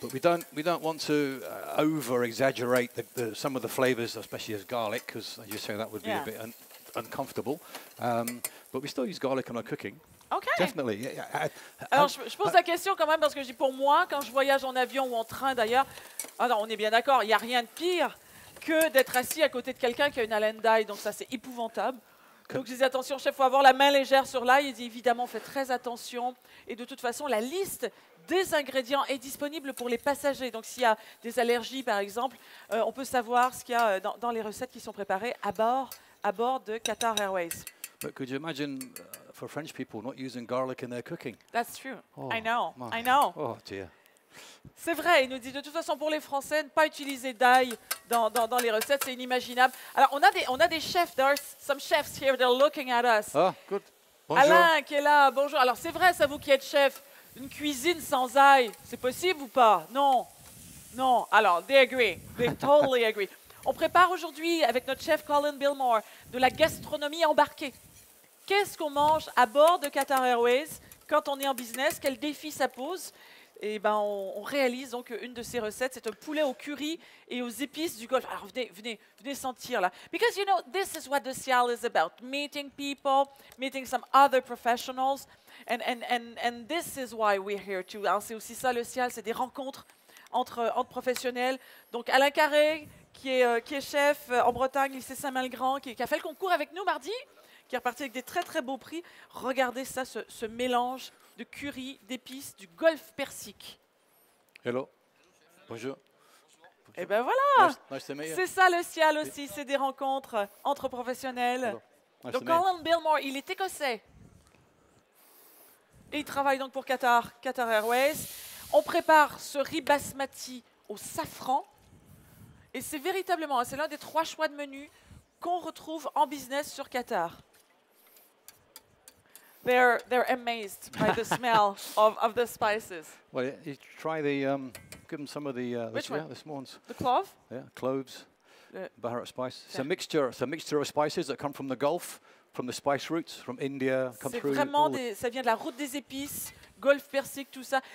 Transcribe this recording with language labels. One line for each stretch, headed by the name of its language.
English: But we don't want to over exaggerate some of the flavors, especially as garlic, because as you say that would be a bit uncomfortable. But we still use garlic in our cooking. Okay. Definitely. Yeah.
French: Alors, je pose la question quand même parce que pour moi, quand je voyage en avion ou en train d'ailleurs, on est bien d'accord, il n'y a rien de pire que d'être assis à côté de quelqu'un qui a une haleine d'ail. Donc ça, c'est épouvantable. Donc je disais, attention, chef, il faut avoir la main légère sur l'ail. Il dit, évidemment, faites très attention. Et de toute façon, la liste des ingrédients est disponible pour les passagers. Donc s'il y a des allergies, par exemple, on peut savoir ce qu'il y a dans les recettes qui sont préparées à bord de Qatar Airways.
English: But could you imagine for French people not using garlic in their cooking? That's true. Oh, I know. my. I know. Oh dear.
French: C'est vrai, il nous dit de toute façon pour les Français, ne pas utiliser d'ail dans les recettes, c'est inimaginable. Alors on a des chefs,
English: there are some chefs here, they're looking at us. Ah, good. Bonjour.
French: Alain qui est là, bonjour. Alors c'est vrai, ça vous qui êtes chef, une cuisine sans ail, c'est possible ou pas? Non, non.
English: Alors, they agree, they totally agree.
French: On prépare aujourd'hui avec notre chef Colin Binmore de la gastronomie embarquée. Qu'est-ce qu'on mange à bord de Qatar Airways quand on est en business? Quel défi ça pose? Et ben, on réalise donc une de ces recettes, c'est un poulet au curry et aux épices du Golfe. Alors venez sentir là.
English: Because you know, this is what the SIAL is about. Meeting people, meeting some other professionals. And this is why we're here too.
French: Alors, c'est aussi ça le SIAL, c'est des rencontres entre professionnels. Donc Alain Carré, qui est chef en Bretagne, lycée Saint-Malgrand, qui a fait le concours avec nous mardi, qui est reparti avec des très très beaux prix. Regardez ça, ce mélange de curry, d'épices, du Golfe Persique.
English: Hello. Bonjour.
French: Et ben voilà,
English: Nice to meet you.
French: c'est ça le SIAL aussi, c'est des rencontres entre professionnels.
English: Hello. Nice to meet you.
French: Colin Binmore, il est écossais. Et il travaille donc pour Qatar Airways. On prépare ce riz basmati au safran. Et c'est véritablement, c'est l'un des 3 choix de menu qu'on retrouve en business sur Qatar.
English: They're amazed by the smell of the spices. Well, you try give them some of the Which one? the small ones. The clove? Yeah, cloves, The- Baharat spice. It's Yeah. a mixture. It's a mixture of spices that come from the Gulf, from the spice routes, from India, come
French: C'est
English: through.
French: vraiment
English: all the-
French: ça vient de la route des épices, Golfe Persique, tout ça.